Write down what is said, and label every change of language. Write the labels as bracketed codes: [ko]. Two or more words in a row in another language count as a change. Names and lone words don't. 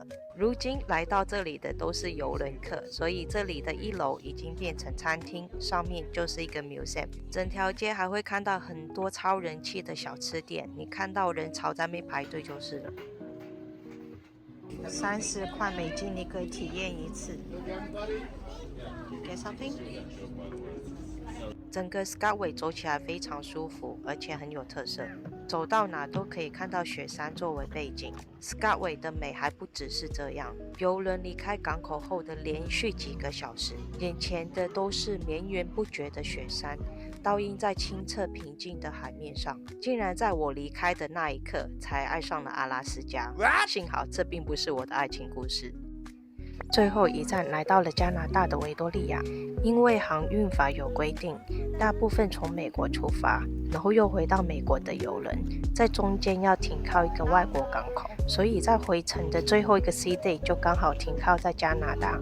[zh] 如今來到這裡的都是郵輪客，所以這裡的1樓已經變成餐廳，上面就是一個 museum。整條街還會看到很多超人氣的小吃店，你看到人潮在那邊排隊就是了。30塊美金你可以體驗一次。 [en] Get something? [zh] 整個 Skagway 走起來非常舒服，而且很有特色，走到哪都可以看到雪山作為背景。Skagway 的美還不只是這樣，郵輪離開港口後的連續幾個小時，眼前的都是綿延不絕的雪山，倒映在清澈平靜的海面上。竟然在我離開的那一刻，才愛上了阿拉斯加。幸好這並不是我的愛情故事。最後一站來到了加拿大的維多利亞，因為航運法有規定，大部分從美國出發，然後又回到美國的郵輪，在中間要停靠一個外國港口，所以在回程的最後一個 [en] Sea Day [zh] 就剛好停靠在加拿大。